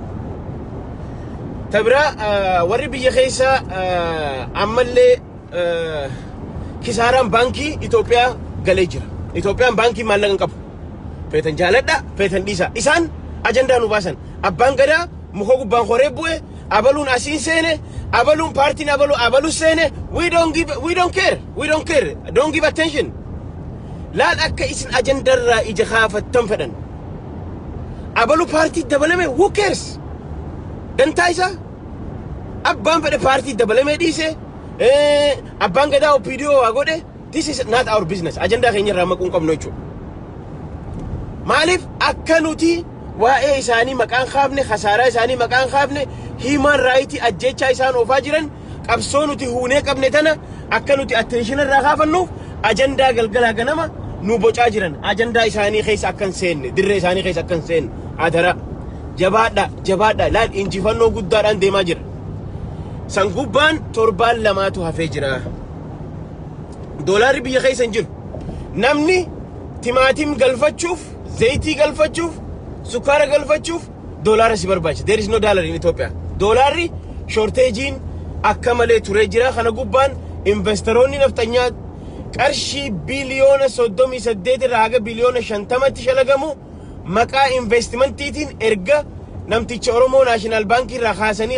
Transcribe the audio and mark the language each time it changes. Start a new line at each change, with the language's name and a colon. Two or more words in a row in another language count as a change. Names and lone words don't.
Oromo: tabira warri biyya keessa ammallee kisaaraan baankii Itoophiyaa galee jira Itoophiyaan baankii maallaqa hin qabu feetan jaaladha feetan dhiisa isaan ajandaa nu baasan abbaan gadaa muka gubbaan horee bu'e abaluun asiin seene abaluun paartiin abalu seene
English: we don't care don't give attention
Oromo: laal akka isin ajandarraa ija kaafattan fedhan abalu paartii dabalame
English: who cares
Oromo: dantaa isaa abbaan fedhe paartii dabalame dhiise abbaan gadaa OPDO waa godhe
English: this is not our business
Oromo: ajandaa keenya irraa maquun qabnu jechuudha maaliif akka nuti waa'ee isaanii maqaan kaafne khasaaraa isaanii maqaan kaafne
English: human right
Oromo: ajjechaa isaan oofaa jiran qabsoo nuti huunee qabne tana akka nuti attention irraa kaafannuuf ajandaa galgalaa ganama nu bocaa jiran ajandaa isaanii keessa akkan seenne dirree isaanii keessa akkan seenne adara jabaadha laal injifannoo guddaadhaan deemaa jira san gubbaan torbaan lamaatu hafee jira doolaarri biyya keessa hin jiru namni timaatim galfachuuf zayitii galfachuuf sukkaara galfachuuf doolaara si barbaachisa
English: there is no dollar in Ethiopia
Oromo: doolaarri shortagein akka malee turee jira kana gubbaan investoroonni naftanyaa qarshii biliyoona 38 irraa haga biliyoona 50tti shalagamu maqaa investmentiitiin erga namticha Oromoo National Bank irraa kaasanii